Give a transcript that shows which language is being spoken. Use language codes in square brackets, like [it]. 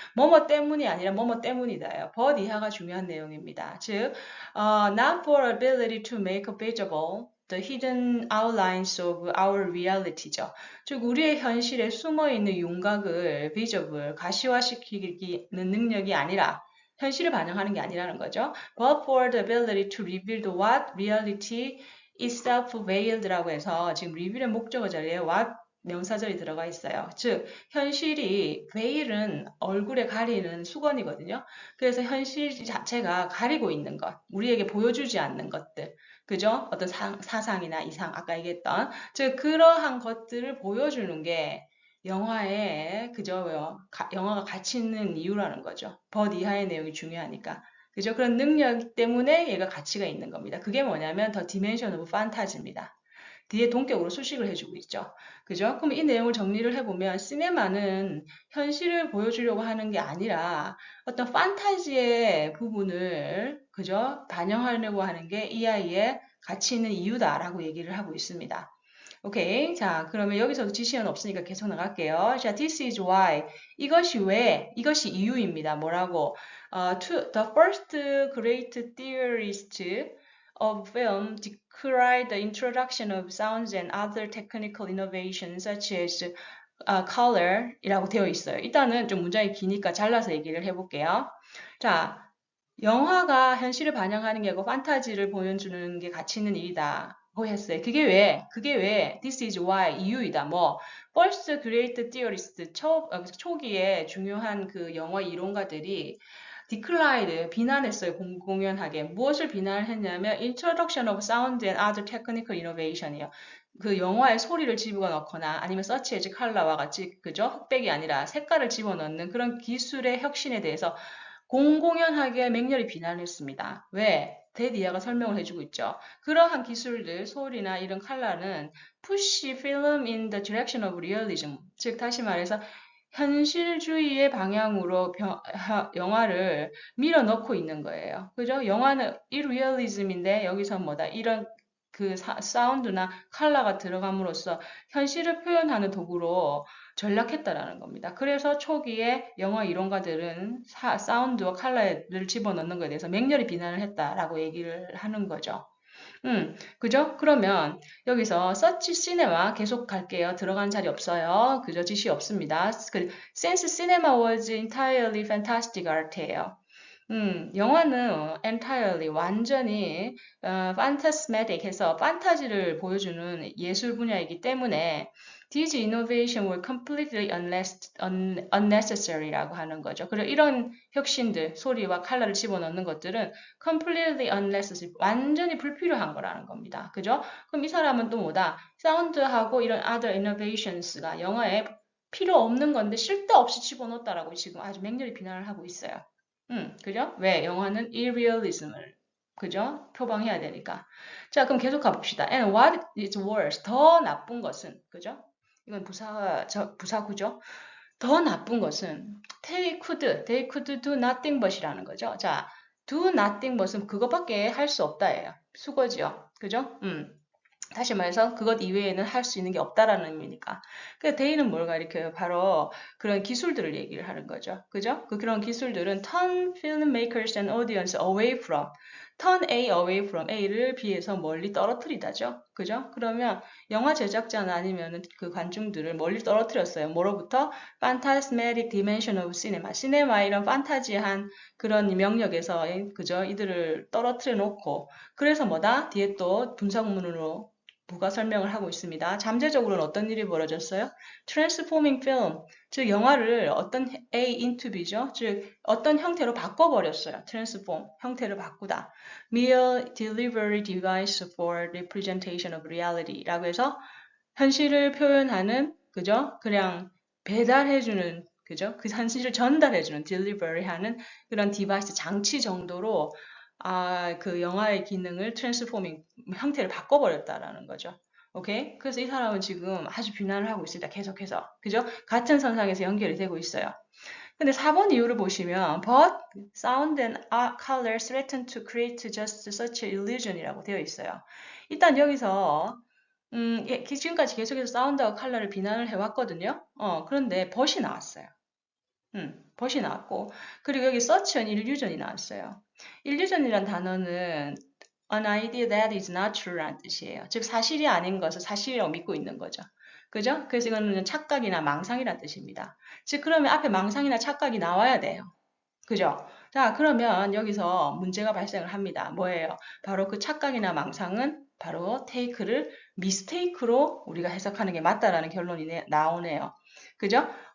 [ko] 뭐뭐 때문이 아니라 뭐뭐 때문이다예요. [en] but [ko] 이하가 중요한 내용입니다. 즉, [en] not for ability to make visible the hidden outlines of our reality죠. [ko] 즉, 우리의 현실에 숨어있는 윤곽을 [en] visible, [ko] 가시화시키는 능력이 아니라 현실을 반영하는 게 아니라는 거죠. [en] But for the ability to reveal the what reality itself veiled [ko] 라고 해서 지금 리뷰의 목적어 자리에 what 명사절이 들어가 있어요. 즉 현실이 veil은 얼굴에 가리는 수건이거든요. 그래서 현실 자체가 가리고 있는 것, 우리에게 보여주지 않는 것들, 그죠? 어떤 사상이나 이상, 아까 얘기했던 즉 그러한 것들을 보여주는 게 영화에 그죠? 영화가 가치 있는 이유라는 거죠. 벗 이하의 내용이 중요하니까. 그죠? 그런 능력 때문에 얘가 가치가 있는 겁니다. 그게 뭐냐면 더 디멘션 오브 판타지입니다. 뒤에 동격으로 수식을 해주고 있죠. 그죠? 그럼 이 내용을 정리를 해보면 시네마는 현실을 보여주려고 하는 게 아니라 어떤 판타지의 부분을 그죠? 반영하려고 하는 게 이 아이의 가치 있는 이유다라고 얘기를 하고 있습니다. 오케이. 자, 그러면 여기서도 지시는 없으니까 계속 나갈게요. 자, [en] this is why. [ko] 이것이 왜? 이것이 이유입니다. 뭐라고? [en] The first great theorist of film decried the introduction of sounds and other technical innovations such as color [ko] 이라고 되어 있어요. 일단은 좀 문장이 기니까 잘라서 얘기를 해볼게요. 자, 영화가 현실을 반영하는 게 아니고 판타지를 보여주는 게 가치 있는 일이다. 고 했어요. 그게 왜? [en] This is why. [ko] 이유이다. 뭐, [en] first great theorist. [ko] 초기에 중요한 그 영화 이론가들이 declined, 비난했어요. 공연하게. 무엇을 비난했냐면 [en] introduction of sound and other technical innovation이요. [ko] 그 영화에 소리를 집어넣거나 아니면 [en] such as color [ko] 와 같이 그죠? 흑백이 아니라 색깔을 집어넣는 그런 기술의 혁신에 대해서 공공연하게 맹렬히 비난했습니다. 왜? 대디아가 설명을 해주고 있죠. 그러한 기술들, 소리나 이런 컬러는 [en] push film in the direction of realism. [ko] 즉 다시 말해서 현실주의의 방향으로 영화를 밀어넣고 있는 거예요. 그죠? 영화는 irrealism인데 여기서 뭐다? 이런 그 사운드나 컬러가 들어감으로써 현실을 표현하는 도구로 전락했다라는 겁니다. 그래서 초기에 영화 이론가들은 사운드와 컬러를 집어넣는 것에 대해서 맹렬히 비난을 했다라고 얘기를 하는 거죠. 그죠? 그러면 여기서 서치 시네마 계속 갈게요. 들어간 자리 없어요. 그죠? 지시 없습니다. [en] Since cinema was entirely fantastic art [ko] 예요. 영화는 entirely 완전히 phantasmatic해서 판타지를 보여주는 예술 분야이기 때문에 [en] these innovation were completely unnecessary [ko] 라고 하는 거죠. 그리고 이런 혁신들, 소리와 컬러를 집어넣는 것들은 [en] completely unnecessary, [ko] 완전히 불필요한 거라는 겁니다. 그죠? 그럼 이 사람은 또 뭐다? 사운드하고 이런 [en] other innovations [ko] 가 영화에 필요 없는 건데 쓸데없이 집어넣었다라고 지금 아주 맹렬히 비난을 하고 있어요. 그죠? 왜? 영화는 irrealism을, 그죠? 표방해야 되니까. 자, 그럼 계속 가봅시다. [en] And what is worse? [ko] 더 나쁜 것은, 그죠? 이건 부사구죠? 더 나쁜 것은 [en] they could do nothing but [ko] 이라는 거죠. 자, [en] do nothing but [ko] 은 그것밖에 할 수 없다예요. 수거지요. 그죠? 다시 말해서 그것 이외에는 할 수 있는 게 없다라는 의미니까. 그 they는 뭘까? 이렇게 바로 그런 기술들을 얘기를 하는 거죠. 그죠? 그런 기술들은 [en] turn filmmakers and audience away from, turn A away from [ko] A를 B에서 멀리 떨어뜨리다죠. 그죠? 그러면 영화 제작자나 아니면 그 관중들을 멀리 떨어뜨렸어요. 뭐로부터? [en] phantasmatic dimension of cinema. [ko] 시네마 이런 판타지한 그런 명력에서 그죠? 이들을 떨어뜨려 놓고 그래서 뭐다? 뒤에 또 분석문으로 부가 설명을 하고 있습니다. 잠재적으로는 어떤 일이 벌어졌어요? Transforming film, 즉 영화를 어떤 [en] A into B [ko] 죠. 즉 어떤 형태로 바꿔버렸어요. Transform, 형태를 바꾸다. [en] Mere delivery device for representation of reality [ko] 라고 해서 현실을 표현하는 그죠? 그냥 배달해주는 그죠? 그 현실을 전달해주는 delivery하는 그런 디바이스 장치 정도로 그 영화의 기능을 트랜스포밍 형태를 바꿔버렸다라는 거죠. 오케이? 그래서 이 사람은 지금 아주 비난을 하고 있습니다. 계속해서. 그죠? 같은 선상에서 연결이 되고 있어요. 근데 4번 이유를 보시면 [en] but sound and color threaten to create just such an illusion [ko] 이라고 되어 있어요. 일단 여기서 지금까지 계속해서 사운드와 컬러를 비난을 해왔거든요. 그런데 벗이 나왔어요. 벗이 나왔고 그리고 여기 [en] such an illusion [ko] 이 나왔어요. [en] illusion이란 [ko] 단어는 [en] an idea that is not true [ko] 라는 뜻이에요. 즉 사실이 아닌 것을 사실이라고 믿고 있는 거죠. 그죠? 그래서 이거는 착각이나 망상이라는 뜻입니다. 즉 그러면 앞에 망상이나 착각이 나와야 돼요. 그죠? 자, 그러면 여기서 문제가 발생을 합니다. 뭐예요? 바로 그 착각이나 망상은 바로 take를 mistake로 우리가 해석하는 게 맞다라는 결론이 나오네요. 그죠?